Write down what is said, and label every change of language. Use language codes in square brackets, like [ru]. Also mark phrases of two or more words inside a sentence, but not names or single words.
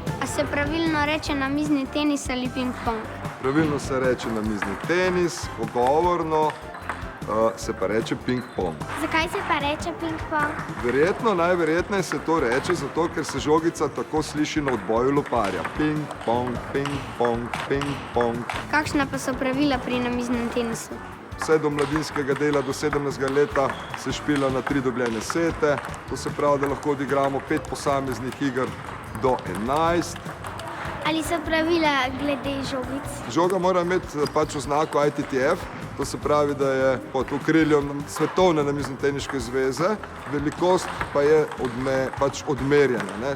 [sl] se pravilno reče namizni tenis ali ping-pong? Pravilno se reče namizni tenis, pogovorno se pa reče ping-pong. Zakaj se pa reče ping-pong? Verjetno, najverjetneje se to reče, zato ker se žogica tako sliši na odboju loparja. Ping-pong, ping-pong, ping-pong. Kakšna pa so pravila pri namiznem tenisu? Vse do mladinskega dela, do 17. leta se špila na 3 dobljene sete. To se pravi, da lahko odigramo 5 posameznih iger do 11. Ali so pravila glede žogic? Žoga mora imeti pač oznako ITTF, to se pravi, da je pod okriljem Svetovne namiznoteniške zveze, velikost pa je odmerjena.